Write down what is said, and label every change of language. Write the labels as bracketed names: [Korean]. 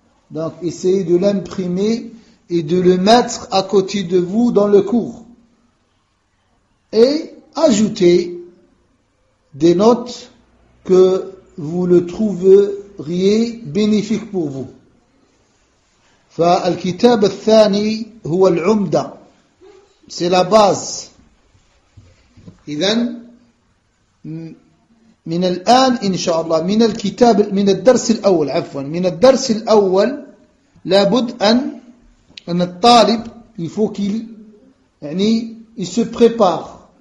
[French] Donc, essayez de l'imprimer et de le mettre à côté de vous dans le cours. Et ajoutez des notes que vous le trouveriez bénéfiques pour vous. [Arabic] فالكتاب الثاني هو العمدة [French] c'est la base. [Arabic] إذن من الآن إن شاء الله من الكتاب من الدرس الأول عفوا من الدرس الأول لابد أن الطالب [French] il faut qu'il [Arabic] يعني [French] il se prépare